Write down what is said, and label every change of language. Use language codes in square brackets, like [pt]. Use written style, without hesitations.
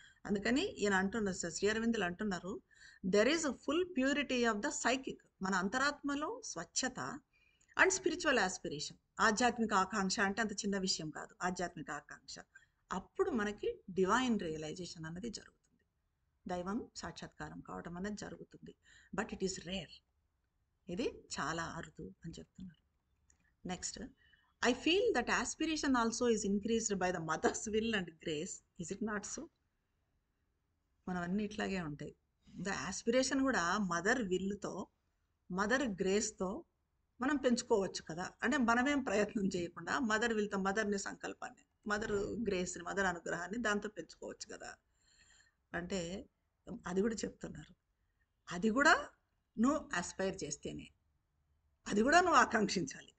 [te] అందుకని ఈయన అంటున్నారు, శ్రీ అరవిందులు అంటున్నారు, [en] there is full purity of the psychic, [te] మన అంతరాత్మలో స్వచ్ఛత, [en] and spiritual aspiration, [te] ఆధ్యాత్మిక ఆకాంక్ష అంటే అంత చిన్న విషయం కాదు, ఆధ్యాత్మిక ఆకాంక్ష. అప్పుడు మనకి డివైన్ రియలైజేషన్ అన్నది జరుగుతుంది, దైవం సాక్షాత్కారం కావడం అనేది జరుగుతుంది. [en] but it is rare, [te] ఇది చాలా అరుదు అని చెప్తున్నారు. [en] Next, I feel that aspiration also is increased by the mother's will and grace. Is it not so? [te] మనవన్నీ ఇట్లాగే ఉంటాయి. ద యాస్పిరేషన్ కూడా మదర్ విల్తో, మదర్ గ్రేస్తో మనం పెంచుకోవచ్చు కదా. అంటే మనమేం ప్రయత్నం చేయకుండా మదర్ విల్తో, మదర్ని సంకల్పాన్ని, మదర్ గ్రేస్ని, మదర్ అనుగ్రహాన్ని దాంతో పెంచుకోవచ్చు కదా. అంటే అది కూడా చెప్తున్నారు. అది కూడా నువ్వు ఆస్పైర్ చేస్తేనే, అది కూడా నువ్వు ఆకాంక్షించాలి.